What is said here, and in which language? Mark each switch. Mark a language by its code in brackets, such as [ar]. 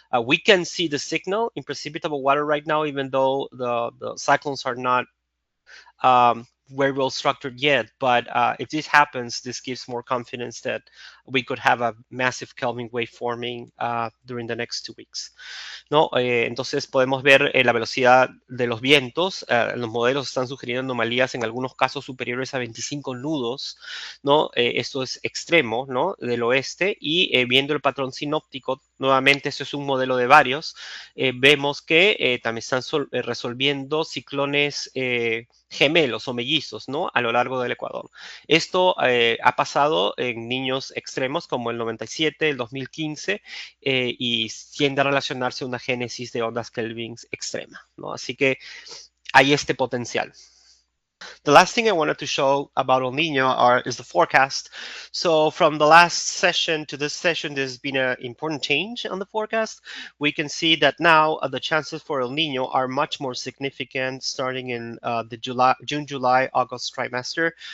[en] We can see the signal in precipitable water right now, even though the cyclones are not very well structured yet, but if this happens, this gives more confidence that we could have a massive Kelvin wave forming during the next 2 weeks. [es] ¿No? Entonces podemos ver la velocidad de los vientos. Los modelos están sugiriendo anomalías en algunos casos superiores a 25 nudos, ¿no? Esto es extremo, ¿no? Del oeste, y viendo el patrón sinóptico, nuevamente esto es un modelo de varios, vemos que también están resolviendo ciclones gemelos o mellizos, ¿no? A lo largo del Ecuador. Esto ha pasado en niños extremos como el 97, el 2015, y tiende a relacionarse a una génesis de ondas Kelvin extrema, ¿no? Así que hay este potencial. [en] The last thing I wanted to show about El Nino is the forecast. So from the last session to this session, there's been an important change on the forecast. We can see that now the chances for El Nino are much more significant starting in the June, July, August trimester.